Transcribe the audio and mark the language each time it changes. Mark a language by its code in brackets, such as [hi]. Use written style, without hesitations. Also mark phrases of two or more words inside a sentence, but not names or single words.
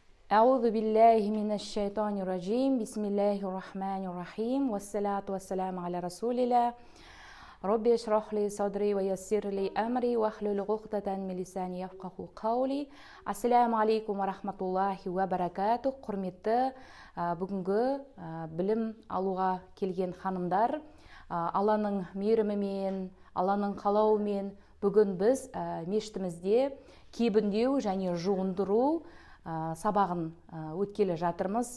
[ar] أعوذ بالله من الشيطان الرجيم. بسم الله الرحمن الرحيم. والصلاة والسلام على رسول الله. رب اشرح لي صدري ويسر لي أمري واحلل عقدة من لساني يفقهوا قولي. السلام عليكم ورحمة الله وبركاته. [kk] Құрметті бүгінгі білім алуға келген ханымдар, Алланың мейірімімен, Алланың қалауымен бүгін біз мешітімізде кебіндеу және жуындыру сабағын өткелі жатырмыз.